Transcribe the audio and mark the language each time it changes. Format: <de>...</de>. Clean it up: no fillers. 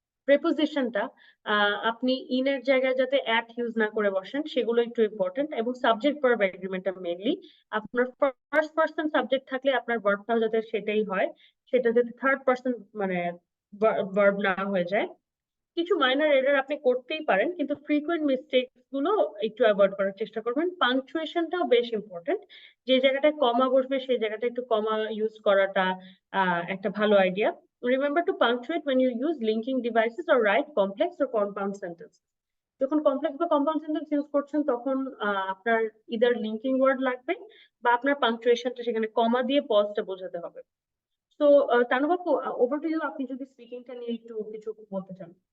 <bn>প্রেপোজিশনটা আপনি ইনের জায়গায় যাতে অ্যাট ইউজ না করে বসেন সেগুলো একটু ইম্পর্টেন্ট, এবং সাবজেক্ট ভার্ব এগ্রিমেন্টটা মেইনলি আপনার ফার্স্ট পারসন সাবজেক্ট থাকলে আপনার ভার্বটাও যাতে সেটাই হয়, সেটা যাতে থার্ড পারসন মানে ভার্ব না হয়ে যায়। কিছু মাইনর এরর আপনি করতেই পারেন, কিন্তু ফ্রিকোয়েন্ট মিস্টেকস গুলো একটু অ্যাভয়েড করার চেষ্টা করবেন। পাংচুয়েশনটাও বেশ ইম্পর্টেন্ট, যে জায়গাটায় কমা বসবে সেই জায়গাটা একটু কমা ইউজ করাটা একটা ভালো idea.</bn> <en>Remember to punctuate when you use linking devices or write complex or compound sentences.</en> <bn>যখন কমপ্লেক্স বা কম্পাউন্ড সেন্টেন্স ইউজ করছেন তখন আপনার ইদার লিঙ্কিং ওয়ার্ড লাগবে বা আপনার পাংচুয়েশনটা সেখানে কমা দিয়ে পজটা বোঝাতে হবে। তো তানুবা, ওভার টু ইউ, আপনি যদি স্পিকিংটা নিয়ে একটু কিছু বলতে চান।</bn>